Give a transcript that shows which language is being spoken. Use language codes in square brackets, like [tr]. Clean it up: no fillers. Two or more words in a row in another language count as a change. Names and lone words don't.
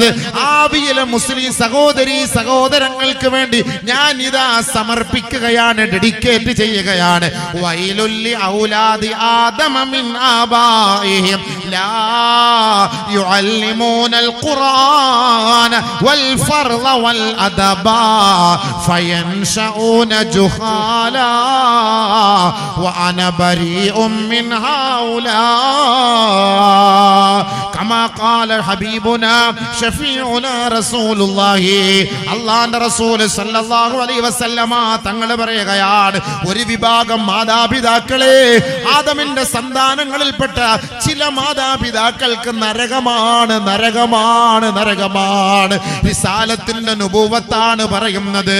[ml] ആവിയിലെ മുസ്ലിം സഹോദരി സഹോദരങ്ങൾക്ക് വേണ്ടി ഞാൻ ഇതാ സമർപ്പിക്കുകയാണ്, ഡെഡിക്കേറ്റ് ചെയ്യുകയാണ്. [ar] ويل لأولاد آدم من آبائهم لا يعلمون القرآن والفرض والأدب فينشؤون جهالا وأنا بريء من هؤلاء كما قال حبيبنا شفيعنا رسول الله. [ml] അല്ലാഹുവിന്റെ റസൂൽ [ar] صلى الله عليه وسلم [ml] തങ്ങൾ പറയുകയാണ്, ഒരു വിഭാഗം മാതാപിതാക്കളെ, ആദമിന്റെ സന്താനങ്ങളിൽപ്പെട്ട ചില മാതാപിതാക്കൾക്ക് നരകമാണ് നരകമാണ് നരകമാണ്. റിസാലത്തിന്റെ നുബുവത്താണ് പറയുന്നത്.